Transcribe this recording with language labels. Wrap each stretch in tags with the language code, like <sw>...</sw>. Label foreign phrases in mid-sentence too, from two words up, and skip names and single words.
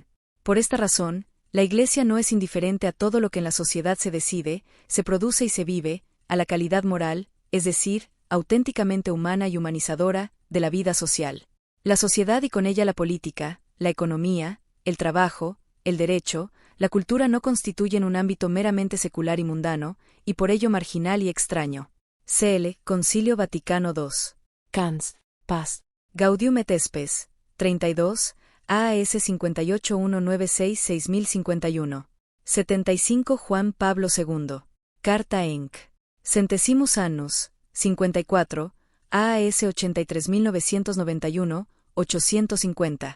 <es>Por esta razón, la Iglesia no es indiferente a todo lo que en la sociedad se decide, se produce y se vive, a la calidad moral, es decir, auténticamente humana y humanizadora, de la vida social. La sociedad y con ella la política, la economía, el trabajo, el derecho, la cultura no constituyen un ámbito meramente secular y mundano, y por ello marginal y extraño. CL, Concilio Vaticano II. Cans. Past. Gaudium et Spes. 32, AS 58196-6051. 75 Juan Pablo II. Carta Enc. Centesimus Annus. 54, AS 83991, 850.</es>